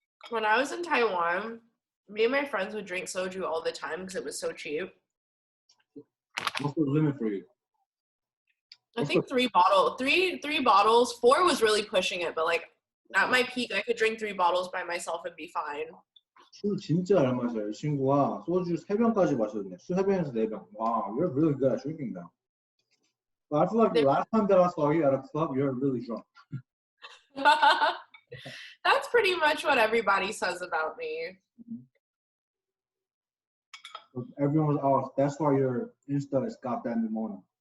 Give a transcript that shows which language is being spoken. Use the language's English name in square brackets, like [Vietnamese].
[English] When I was in Taiwan, me and my friends would drink soju all the time because it was so cheap. What's the limit for you? I think 3 bottles. 4 was really pushing it, but like at my peak, I could drink 3 bottles by myself and be fine. [Korean] 술 진짜 잘 마셔요. 이 친구가 소주 3병까지 마셨네. 술 3병에서 4병. [English] Wow, you're really good at drinking now. But I feel like the last time that I saw you at a club, you're really drunk. That's pretty much what everybody says about me. Everyone was, oh, that's why your Insta is goddamn pneumonia.